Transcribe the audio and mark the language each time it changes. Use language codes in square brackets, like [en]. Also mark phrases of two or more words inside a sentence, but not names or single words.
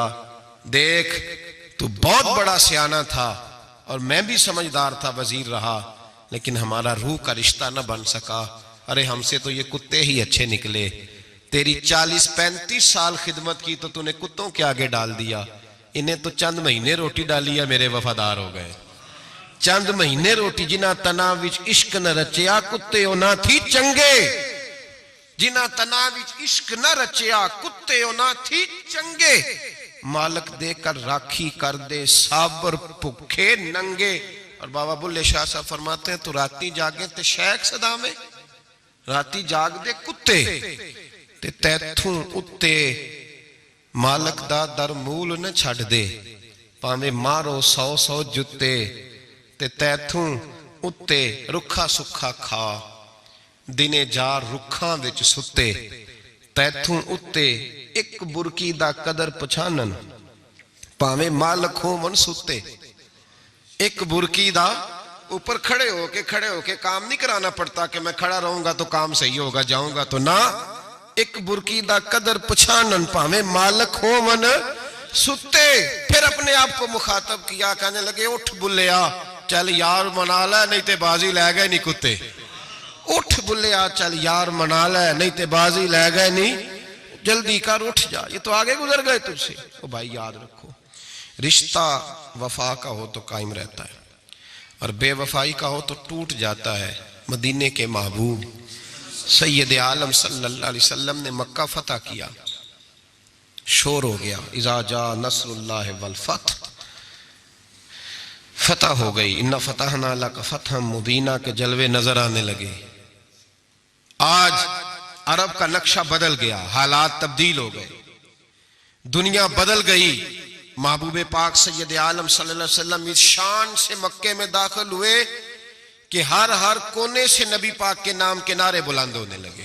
[ur] دیکھ تو بہت بڑا سیانہ تھا اور میں بھی سمجھدار تھا، وزیر رہا، لیکن ہمارا روح کا رشتہ نہ بن سکا۔ ارے ہم سے تو یہ کتے ہی اچھے نکلے، تیری 40-35 سال خدمت کی تو نے کتوں کے آگے ڈال دیا، انہیں تو چند مہینے روٹی ڈالی ہے، میرے وفادار ہو گئے۔ چند مہینے روٹی، [pa] جنہ تنا وچ عشق نہ رچیا کتے نہ تھی چنگے، جنہ تنا وچ عشق نہ رچیا کتے نہ تھی چنگے، مالک دے کر راکھی کر دے صابر بھکھے ننگے۔ [ur] اور بابا بلے شاہ صاحب فرماتے ہیں [pa] تو راتی جاگے تے شیخ صدا میں، راتی جاگ دے کتے تے تیتھوں اتے مالک دا در مول نہ چھڑ دے، پاویں مارو 100 جتے تے تیتھوں اتے رکھا سکھا کھا، دنے جار رکھاں وچ ستے، تیتھوں اتے ایک برکی دا قدر پچھانن، پاویں مالک ہو من ستے۔ ایک برکی دا اوپر کھڑے ہو کے کام نہیں کرانا پڑتا کہ میں کھڑا رہوں گا تو کام صحیح ہوگا، جاؤں گا تو نہ، ایک برکی دا قدر پچھانن، پاویں مالک ہو من ستے۔ [ur] پھر اپنے آپ کو مخاطب کیا، کہنے لگے [pa] اٹھ بلیا چل یار منا لے نہیں تے بازی لے گئے نہیں کتے، اٹھ بلیا چل یار منا لے نہیں تے بازی لے گئے نہیں، [ur] جلدی کر اٹھ جا، یہ تو آگے گزر گئے تجھ سے۔ او بھائی یاد رکھو، رشتہ وفا کا ہو تو قائم رہتا ہے اور بے وفائی کا ہو تو ٹوٹ جاتا ہے۔ مدینے کے محبوب سید عالم صلی اللہ علیہ وسلم نے مکہ فتح کیا، شور ہو گیا، [ar] اذا جاء نصر اللہ والفتح، [ur] فتح ہو گئی، [ar] انا فتحنا لک فتحا مبینا [ur] کے جلوے نظر آنے لگے۔ آج عرب کا نقشہ بدل گیا، حالات تبدیل ہو گئے، دنیا بدل گئی۔ محبوب پاک سید عالم صلی اللہ علیہ وسلم اس شان سے مکے میں داخل ہوئے کہ ہر کونے سے نبی پاک کے نام کے نعرے بلند ہونے لگے۔